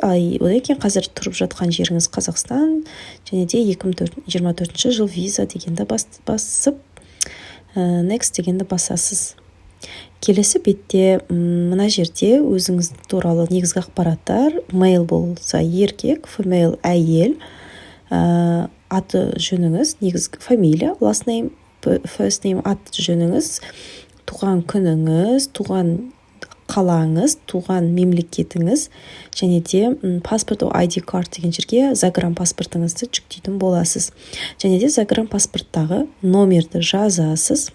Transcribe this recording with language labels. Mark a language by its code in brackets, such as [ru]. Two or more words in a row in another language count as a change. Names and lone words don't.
[kk] Одан кейін қазір тұрып жатқан жеріңіз Қазақстан және де 2024 жыл виза дегенді басып Next дегенді басасыз. Келесі бетте мына жерде өзіңіз туралы негізгі ақпараттар, mail болса еркек, female әйел, аты жөніңіз, негізгі фамилия, [en] last name, first name, [kk] аты жөніңіз, туған күніңіз, туған қалаңыз, туған мемлекетіңіз, және де паспорт [en] ID card [kk] деген жерге загранпаспортыңызды жүктейтін боласыз. Және де загранпаспорттағы номерді жазасыз.